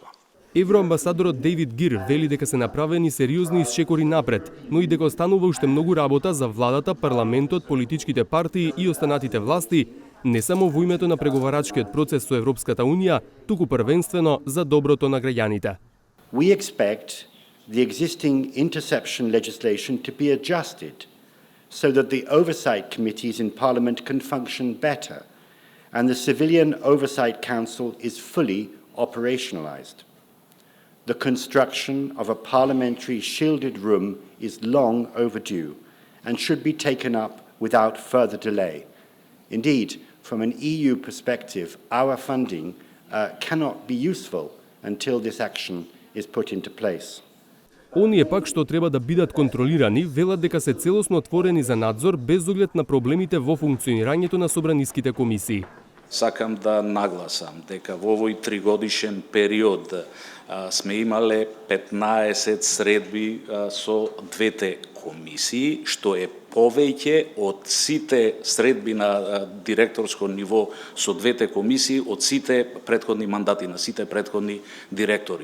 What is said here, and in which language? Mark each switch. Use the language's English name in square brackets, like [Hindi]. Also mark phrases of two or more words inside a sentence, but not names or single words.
[Macedonian] Евроамбасадорот Дејвид Гир вели дека се направени сериозни исчекори напред, но и дека останува уште многу работа за владата, парламентот, политичките партии и останатите власти, не само во името на преговарачкиот процес со Европската Унија, туку првенствено за доброто на граѓаните. [English] We expect the existing interception legislation to be adjusted so that the oversight committees in Parliament can function better and the Civilian Oversight Council is fully operationalised. The construction of a parliamentary shielded room is long overdue and should be taken up without further delay. Indeed, from an EU perspective, our funding cannot be useful until this action is put into place. [Macedonian] Оние пак што треба да бидат контролирани, велат дека се целосно отворени за надзор без оглед на проблемите во функционирањето на собраниските комисии. Сакам да нагласам дека во овој 3-годишен период сме имале 15 средби со двете комисии, што е повеќе од сите средби на директорско ниво со двете комисии, од сите претходни мандати на сите претходни директори.